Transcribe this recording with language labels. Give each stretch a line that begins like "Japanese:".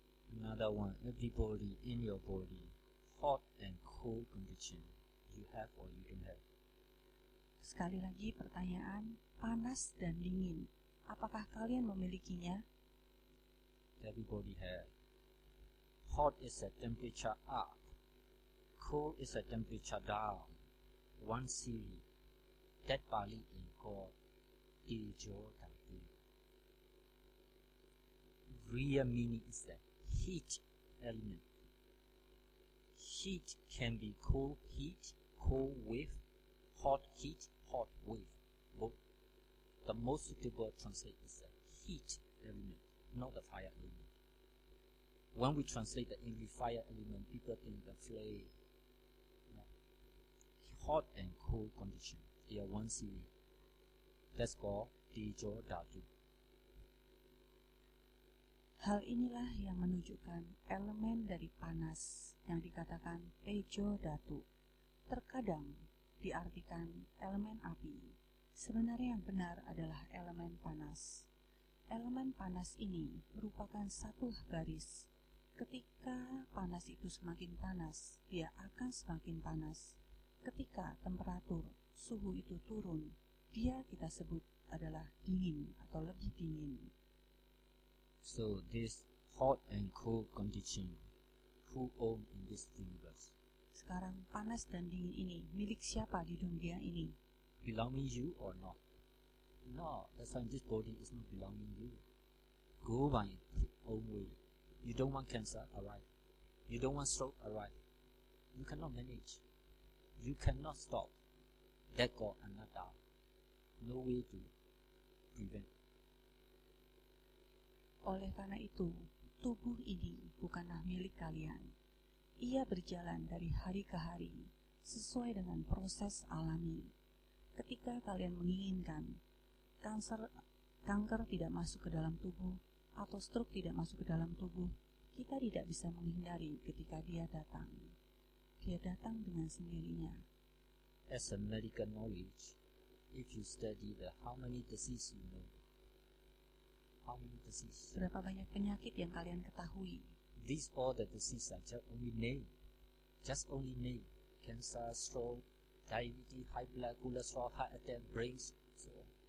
English: Another one, everybody in your body, hot and cold condition, you have or you don't have.
Indonesian: Sekali lagi pertanyaan, panas dan dingin, apakah kalian memilikinya?
English: Everybody have. Hot is a temperature up, cold is a temperature down. One series, that Pali in called Tejo Dhatu. Real meaning is that heat element. Heat can be cold heat, cold wave, hot heat, hot wave. Both. The most suitable translate is the heat element, not the fire element. When we translate the English fire element, people think the flame. No. Hot and cold condition, they are one series. That's called Tejo Dhatu.
Indonesian: Hal inilah yang menunjukkan elemen dari panas yang dikatakan Tejo Dhatu. Terkadang diartikan elemen api. Sebenarnya yang benar adalah elemen panas. Elemen panas ini merupakan satu garis. Ketika panas itu semakin panas, dia akan semakin panas. Ketika temperatur suhu itu turun, dia kita sebut adalah dingin atau lebih dingin.
English: So this hot and cold condition, who own in this universe?
Indonesian: Sekarang panas dan dingin ini milik siapa di dunia ini?
English: Belonging you or not? No, that's why this body is not belonging you. Go by its own way. You don't want cancer, alright. You don't want stroke, alright. You cannot manage. You cannot stop. That got anatta. No way to prevent.
Indonesian: Oleh karena itu, tubuh ini bukanlah milik kalian. Ia berjalan dari hari ke hari, sesuai dengan proses alami. Ketika kalian menginginkan kanker tidak masuk ke dalam tubuh, atau stroke tidak masuk ke dalam tubuh, kita tidak bisa menghindari ketika dia datang. Dia datang dengan sendirinya.
English: As a medical knowledge, if you study how many diseases you know, how many diseases?
Indonesian: Berapa banyak penyakit yang kalian ketahui?
English: These all the diseases are just only name. Just only name. Cancer, stroke, diabetes, high blood cholesterol, heart attack, brains, so on.